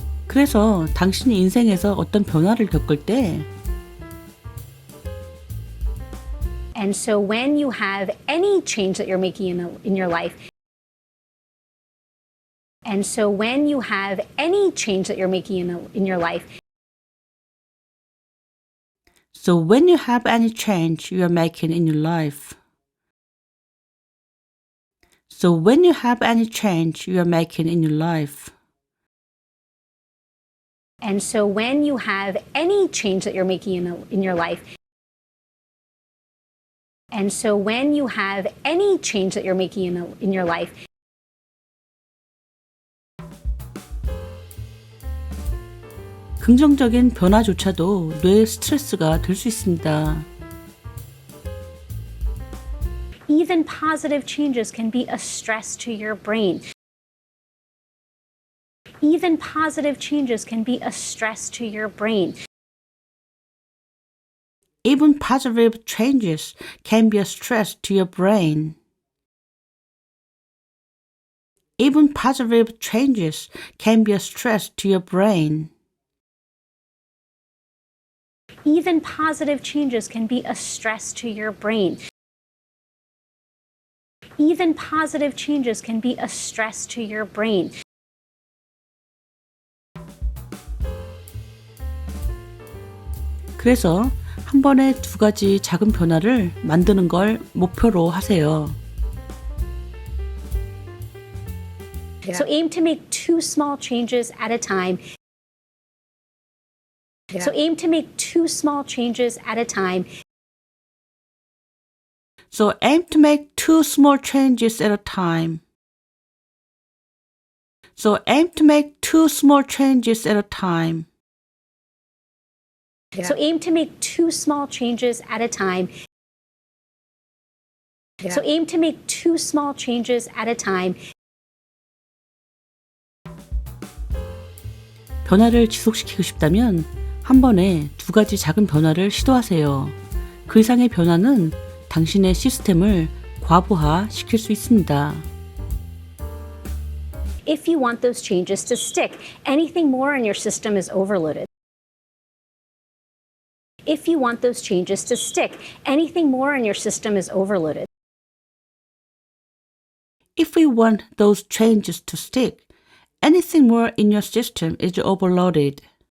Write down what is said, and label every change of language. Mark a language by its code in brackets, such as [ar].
[ko] 그래서 당신이 인생에서 어떤 변화를 겪을 때 [en] And so, when you have any change that you're making in your life, and so when you have any change that you're making in your life, So when you have any change you are making in your life. So when you have any change you are making in your life. and so when you have any change that you're making in your life, and so when you have any change that you're making in your life, [ko] 긍정적인 변화조차도 뇌의 스트레스가 될 수 있습니다. [en] even positive changes can be a stress to your brain. Even positive changes can be a stress to your brain. Even positive changes can be a stress to your brain. Even positive changes can be a stress to your brain. Even positive changes can be a stress to your brain. Even positive changes can be a stress to your brain. [ko] 그래서 한 번에 두 가지 작은 변화를 만드는 걸 목표로 하세요. [en] So aim to make 2 small changes at a time. So aim to make 2 small changes at a time. So aim to make 2 small changes at a time. So aim to make 2 small changes at a time. So aim to make 2 small changes at a time. So aim to make 2 small changes at a time. [ko] 변화를 지속시키고 싶다면 한 번에 두 가지 작은 변화를 시도하세요. 그 이상의 변화는 당신의 시스템을 과부하 시킬 수 있습니다. [en] If you want those changes to stick, anything more in your system is overloaded. If you want those changes to stick, anything more in your system is overloaded. If we want those changes to stick, anything more in your system is overloaded.